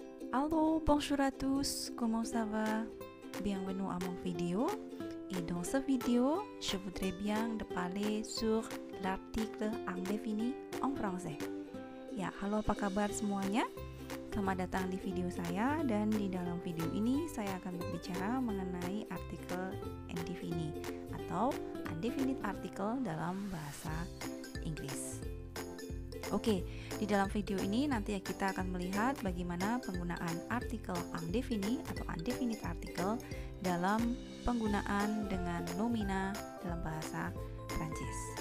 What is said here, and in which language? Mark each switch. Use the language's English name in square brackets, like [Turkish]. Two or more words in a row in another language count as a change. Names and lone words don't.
[French] Hello, bonjour à tous, comment ça va? Bienvenue à mon vidéo. Et dans ce vidéo, je voudrais bien de parler sur l'article indéfini en français. [Indonesian] Ya, halo apa kabar semuanya? Selamat datang di video saya, dan di dalam video ini saya akan berbicara mengenai artikel indefini atau [English] undefinite article [Indonesian] dalam bahasa Inggris. Oke, di dalam video ini nanti kita akan melihat bagaimana penggunaan artikel indefini atau [English] undefinite article [Indonesian] dalam penggunaan dengan nomina dalam bahasa Prancis.